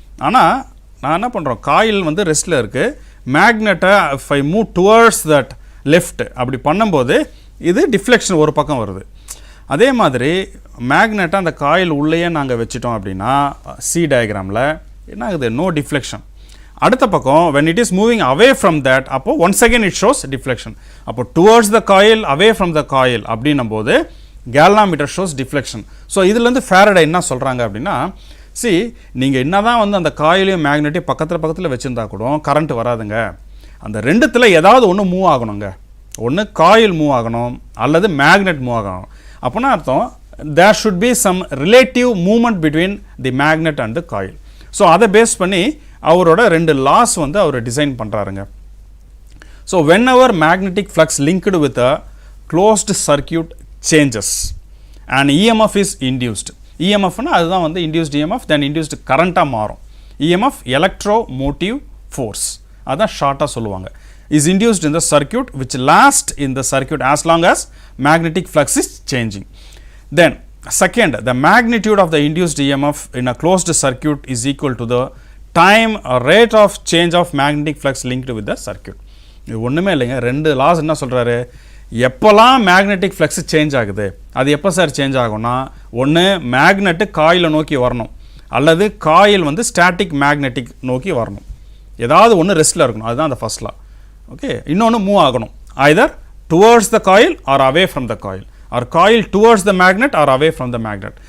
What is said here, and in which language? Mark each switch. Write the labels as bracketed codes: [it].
[ta] ஆனால் நான் என்ன பண்ணுறோம், காயில் வந்து ரெஸ்ட்டில் இருக்குது, மேக்னெட்டை [en] if I move towards that left [ta] அப்படி பண்ணும்போது இது டிஃப்ளெக்ஷன் ஒரு பக்கம் வருது. அதே மாதிரி மேக்னெட்டை அந்த காயில் உள்ளேயே நாங்கள் வச்சிட்டோம் அப்படின்னா சி டயக்ராமில் என்ன ஆகுது, நோ டிஃப்ளெக்ஷன். அடுத்த பக்கம் [en] when it is moving away from that அப்போ once again it shows deflection. அப்போ towards the coil away from the coil [ta] அப்படின்னும் போது [en] galvanometer shows deflection. [ta] ஸோ இதுலேருந்து ஃபேரடே என்ன சொல்கிறாங்க அப்படின்னா, சி நீங்கள் என்ன தான் வந்து அந்த காயிலையும் மேக்னெட்டையும் பக்கத்தில் வச்சுருந்தா கூட கரண்ட் வராதுங்க. அந்த ரெண்டுத்தில் ஏதாவது ஒன்று மூவ் ஆகணுங்க. ஒன்று காயில் மூவ் ஆகணும் அல்லது மேக்னெட் மூவ் ஆகணும். அப்போனா அர்த்தம் [en] there should be some relative movement between the magnet and the coil. [ta] So அதை பேஸ் பண்ணி அவரோட ரெண்டு லாஸ் வந்து அவர் design பண்ணுறாருங்க. [en] So whenever magnetic flux linked with a closed circuit changes and EMF is induced. [ta] இஎம்எஃப்னா அதுதான் வந்து induced EMF, தென் induced கரண்ட்டாக மாறும். EMF electro motive force, அதான் ஷார்ட்டாக சொல்லுவாங்க. [en] Is induced in the circuit which last in the circuit as long as magnetic flux is changing. Then second, the magnitude of the induced EMF in a closed circuit is equal to the time or rate of change of magnetic flux linked with the circuit. [ta] இது ஒன்றுமே இல்லைங்க, ரெண்டு loss என்ன சொல்கிறாரு, எப்போல்லாம் magnetic flux change ஆகுது அது எப்போ சார் சேஞ்ச் ஆகும்னா, ஒன்று மேக்னெட்டு காயிலை நோக்கி வரணும் அல்லது காயில் வந்து ஸ்டாட்டிக் மேக்னெட்டிக் நோக்கி வரணும். ஏதாவது ஒன்று ரெஸ்ட்டில் இருக்கணும், அதுதான் அந்த ஃபர்ஸ்ட் லா. ஓகே, இன்னொன்று மூவ் ஆகணும், [en] either towards the coil or away from the coil, or coil towards the magnet [ta] or away from the magnet.